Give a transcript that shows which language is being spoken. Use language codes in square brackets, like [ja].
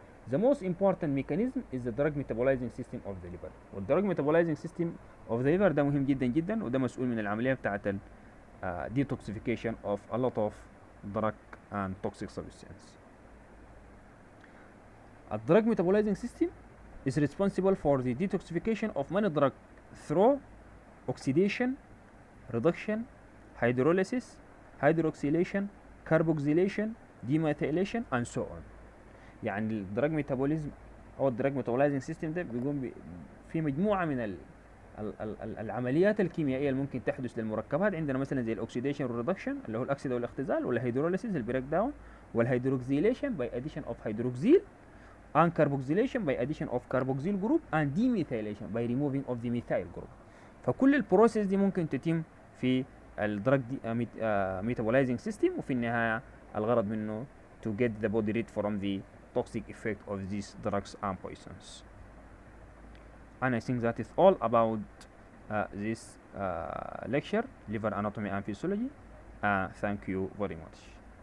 [en] The most important mechanism is the drug metabolizing system of the liver. والدرug metabolizing system of the liver [ar] ده مهم جدا جدا وده مسؤول من العملية بتاعت [en] detoxification of a lot of drug and toxic substance. A drug metabolizing system is responsible for the detoxification of many drugs through oxidation, reduction, hydrolysis, hydroxylation, carboxylation, demethylation and so on. [ar] يعني الدراج ميتابوليزم او الدراج ميتابولايزنج سيستم ده بيقوم في مجموعه من العمليات الكيميائيه اللي ممكن تحدث للمركبات. عندنا مثلا زي الاكسيديشن والريدكشن اللي هو الاكسده والاختزال، والهيدروليسيس البريك داون، والهيدروكسيليشن باي اديشن اوف هيدروكسيل، [en] and carboxylation by addition of carboxyl group and demethylation by removing of the methyl group. [ar] فكل البروسيس دي ممكن تتم في الدراج ميتابولايزنج سيستم، وفي النهايه الغرض منه [en] to get the body rid from the toxic effect of these drugs and poisons. And I think that is all about this lecture, liver anatomy and physiology. Thank you very much.